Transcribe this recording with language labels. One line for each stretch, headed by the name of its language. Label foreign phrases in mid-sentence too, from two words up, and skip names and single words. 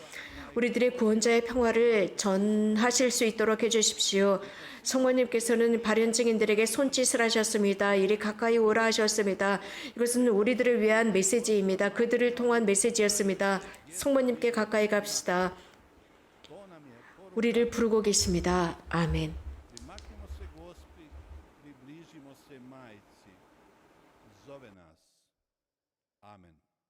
Korean: 그래서 우리들의 구원자의 평화를 전하실 수 있도록 해주십시오. 성모님께서는 발현 증인들에게 손짓을 하셨습니다. 이리 가까이 오라 하셨습니다. 이것은 우리들을 위한 메시지입니다. 그들을 통한 메시지였습니다. 성모님께 가까이 갑시다. 우리를 부르고 계십니다. 아멘.
Croatian: Primaknimo se Gospi, približimo se Majci, zove nas. Amen.